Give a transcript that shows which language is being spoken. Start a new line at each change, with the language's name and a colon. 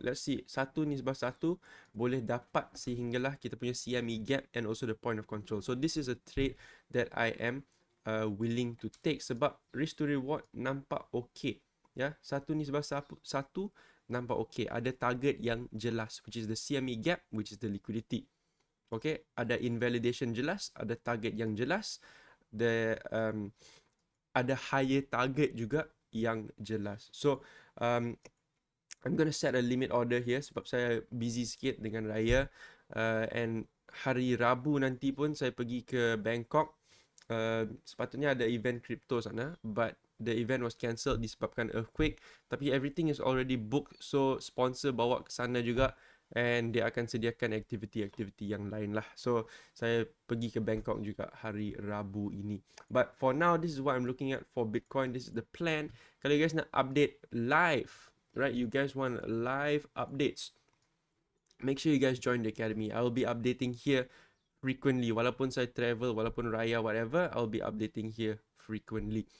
English: Let's see, 1/1
Malay: boleh dapat sehinggalah kita punya
English: CME gap and also the point of control. So this is a trade that I am willing to take
Malay: sebab
English: risk to reward
Malay: nampak
English: okay.
Malay: Ya, 1/1 nampak okay. Ada target yang jelas,
English: which is the CME gap, which is the liquidity.
Malay: Okay, ada invalidation jelas, ada target yang jelas, ada higher target juga yang jelas.
English: So I'm gonna set a limit order here
Malay: sebab saya busy sikit dengan raya,
English: and
Malay: hari Rabu nanti pun saya pergi ke Bangkok. Sepatutnya ada
English: event crypto
Malay: sana,
English: but the event was cancelled
Malay: disebabkan
English: earthquake.
Malay: Tapi
English: everything is already booked, so
Malay: sponsor bawa ke sana juga, and dia akan sediakan aktiviti-aktiviti yang lain lah. So saya pergi ke Bangkok juga hari Rabu ini.
English: But for now, this is what I'm looking at for Bitcoin. This is the plan.
Malay: Kalau
English: you guys
Malay: nak
English: update live, right? You guys want live updates, make sure you guys join the academy. I will be updating here frequently.
Malay: Walaupun saya travel, walaupun raya,
English: whatever, I'll be updating here frequently.